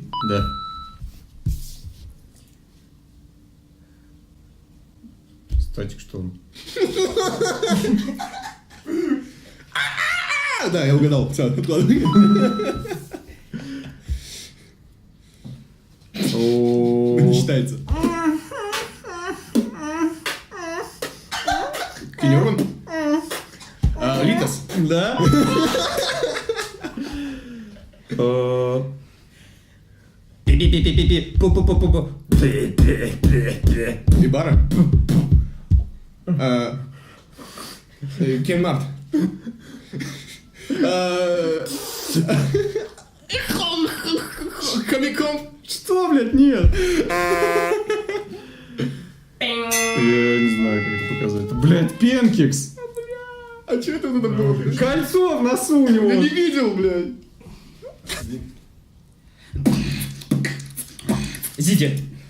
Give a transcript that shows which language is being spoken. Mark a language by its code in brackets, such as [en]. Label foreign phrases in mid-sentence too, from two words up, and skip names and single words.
[ru] Да. Статик, что он? Да, я угадал. Все, откладывай. Не считается. Киньорман? Литос? Да. Пи-пи-пи-пи-пи. Пу-пу-пу-пу-пу. Бибара? Кен Март? Комикон? Что, блядь, нет? Я не знаю, как это показать. Блядь, Пенкикс. А что это надо было? Кольцо в носу у него. Я не видел, блядь. Зиди.